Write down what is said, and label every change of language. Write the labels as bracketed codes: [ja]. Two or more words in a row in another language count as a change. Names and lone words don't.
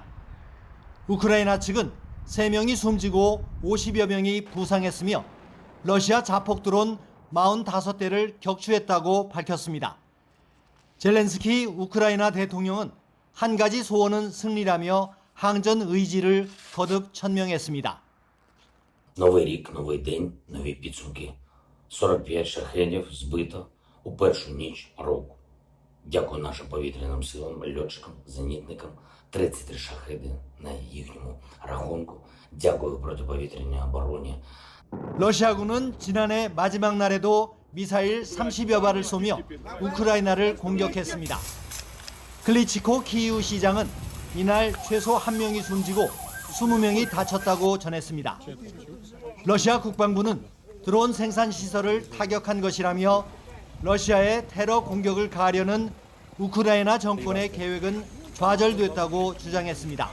[ko] 우크라이나 측은 3명이 숨지고 50여 명이 부상했으며 러시아 자폭 드론 45대를 격추했다고 밝혔습니다. 젤렌스키 우크라이나 대통령은 한 가지 소원은 승리라며 항전 의지를 거듭 천명했습니다. [uk] Новий рік, новий день, нові підсумки. 45 шахедів збито у першу ніч року. Дякую нашим повітряним силам, льотчикам, зенітникам. 33 шахеди на їхньому рахунку. Дякую протиповітряній обороні. [ko] 러시아군은 지난해 마지막 날에도 미사일 30여 발을 쏘며 우크라이나를 공격했습니다. 클리치코 키이우 시장은 이날 최소 1명이 숨지고 20명이 다쳤다고 전했습니다. 러시아 국방부는 드론 생산 시설을 타격한 것이라며 러시아의 테러 공격을 가하려는 우크라이나 정권의 계획은 좌절됐다고 주장했습니다.